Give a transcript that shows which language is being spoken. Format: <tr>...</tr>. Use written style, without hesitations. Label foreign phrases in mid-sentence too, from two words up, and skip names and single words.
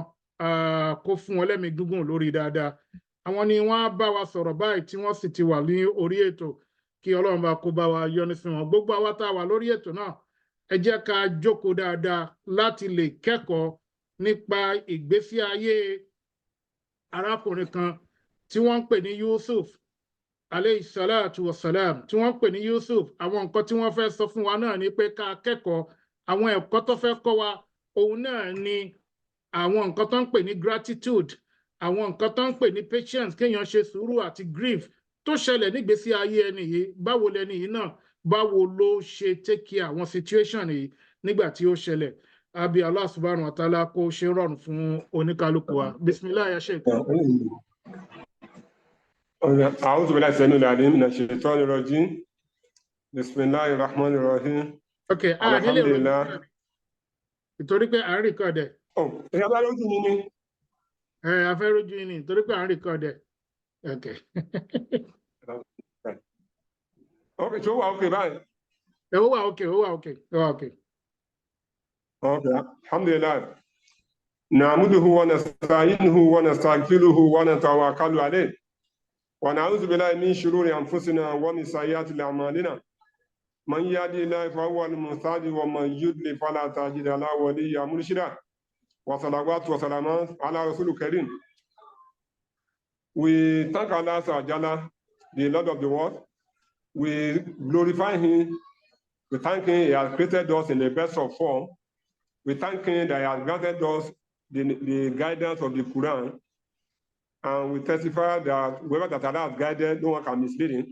<yo>kó fún wọn lẹ́mìí gígùn lórí dáadáa àwọn ni wọ́n á bá wa sọ̀rọ̀ báyìí tí wọ́n sì ti wà ní orí ètò kí Ọlọ́run bá kó bá wa yọ́nú sí wọn gbogbo àwa tá a wà lórí ètò náà ẹ jẹ́ ká jókòó dáadáa láti lè kẹ́kọ̀ọ́ nípa ìgbésí ayé arákùnrin kan tí wọ́n ń pè ní Yusuf</yo> <ar>عليه الصلاة والسلام</ar> <yo>tí wọ́n ń pè ní Yusuf àwọn nǹkan tí wọ́n fẹ́ sọ fún wa náà ni pé ká kẹ́kọ̀ọ́ àwọn ẹ̀kọ́ tó fẹ́ kọ́ wa òun náà ni àwọn nǹkan tó ń pè ní gratitude àwọn nǹkan tó ń pè ní patience kéèyàn ṣe sùúrù àti grief tó ṣẹlẹ̀ nígbésí ayé ẹni yìí báwo lẹni yìí náà báwo ló ṣe</yo> <en>take care</en> <yo>àwọn situation yìí nígbà tí ó ṣẹlẹ̀ abi</yo> <ar>الله سبحانه وتعالى</ar> <yo>kó ṣe rọrùn fún oníkálukú wa</yo> <ar>بسم الله يا شيخ. أعوذ بالله السميع العليم من الشيطان الرجيم بسم الله الرحمن الرحيم.</ar> <yo>Okay, alhamdulillah ìtorí pé à ń record ẹ̀. Ẹ bá lójú mi ni. A fẹ́ rójú yín ni ìtorí pé à ń record ẹ̀. Okay. Okay, so okay báyìí. Ó wà okay. Okay, alhamdulillah.</yo> <ar>نحمده ونستعينه ونستغفره ونتوكل عليه. ونعوذ بالله من شرور أنفسنا ومن سيئات أعمالنا. من يهده الله فهو المهتدي ومن يضلل فلن تجد له وليا مرشدا. والصلوات والسلام على الرسول الكريم.</ar> <en>We thank Allah Ta'ala, the Lord of the world. We glorify him. We thank him he has created us in the best of form. We thank him that he has granted us the guidance of the Quran. And we testify that whoever that Allah has guided, no one can mislead him.</en>